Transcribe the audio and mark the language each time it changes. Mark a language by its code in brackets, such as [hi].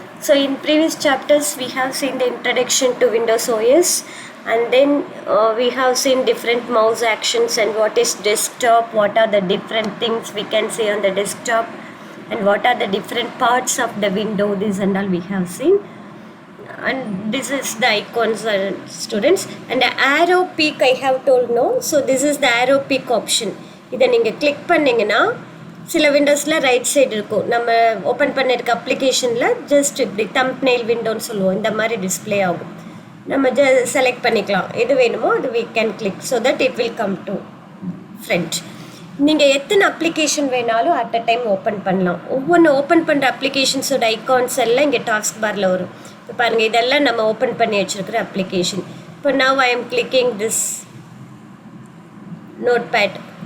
[en] So in previous chapters we have seen the introduction to Windows OS, and then we have seen different mouse actions and what is desktop, what are the different things we can see on the desktop, and what are the different parts of the window. This and all we have seen. And this is the icons, students, and the arrow peak I have told no. So this is the arrow peak option. [ta] இதை நீங்கள் click பண்ணிங்கன்னா சில விண்டோஸில் right side இருக்கும். நம்ம open பண்ணியிருக்க அப்ளிகேஷனில் just இப்படி thumbnail விண்டோன்னு சொல்லுவோம், இந்த மாதிரி டிஸ்பிளே ஆகும். நம்ம செலக்ட் பண்ணிக்கலாம் எது வேணுமோ அது [en] we can click so that it will come to front. [ta] நீங்கள் எத்தனை அப்ளிகேஷன் வேணாலும் அட் அ டைம் ஓப்பன் பண்ணலாம். ஒவ்வொன்று ஓப்பன் பண்ணுற அப்ளிகேஷன்ஸோட ஐகான்ஸ் எல்லாம் இங்கே டாஸ்க் பாரில் வரும். இப்போ பாருங்கள், இதெல்லாம் நம்ம ஓப்பன் பண்ணி வச்சுருக்கிற அப்ளிகேஷன். இப்போ [en] Now I am clicking this notepad.